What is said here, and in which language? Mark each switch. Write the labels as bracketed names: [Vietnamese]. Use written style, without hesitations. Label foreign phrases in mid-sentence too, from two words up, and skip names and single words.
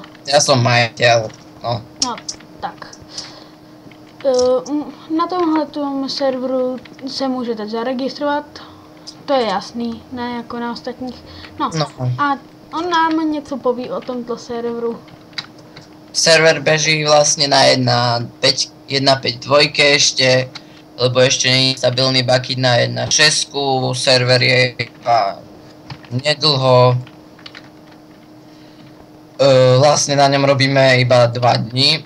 [Slovak] Ja som majiteľ, no. No, tak. [Czech] Na tomhle serveru se můžete zaregistrovat, to je jasný, ne jako na ostatních. No. A on nám něco poví o tomto serveru. [Slovak] Server beží vlastne na 1.5.2 ešte, lebo ešte nie je stabilný bucket na 1.6. Server je iba nedlho. Vlastne na ňom robíme iba 2 dni.